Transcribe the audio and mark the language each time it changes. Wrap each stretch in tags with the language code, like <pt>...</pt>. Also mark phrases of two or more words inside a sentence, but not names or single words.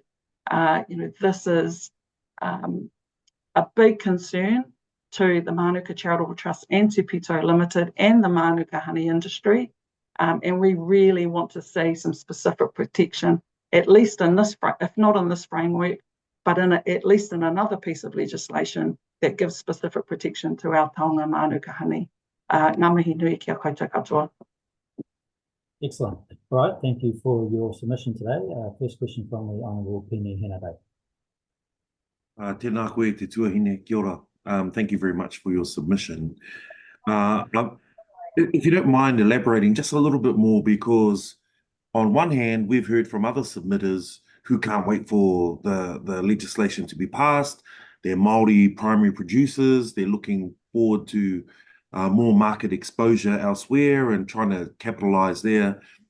<en>This is a big concern to the Mānuka Charitable Trust and Te Pito Limited and the Mānuka honey industry. And we really want to see some specific protection, at least in this, if not in this framework, but at least in another piece of legislation that gives specific protection to our taonga Mānuka honey.</en> <mi>Ngā mihi nui kia koutou katoa.</mi> <en>Excellent. All right, thank you for your submission today. First question from the Honourable Pene Henare.</en> <mi>Tēnā koe te tuahine, kia ora.</mi> <en>Thank you very much for your submission. If you don't mind elaborating just a little bit more, because on one hand, we've heard from other submitters who can't wait for the legislation to be passed. They're Māori primary producers. They're looking forward to more market exposure elsewhere and trying to capitalise there.</en>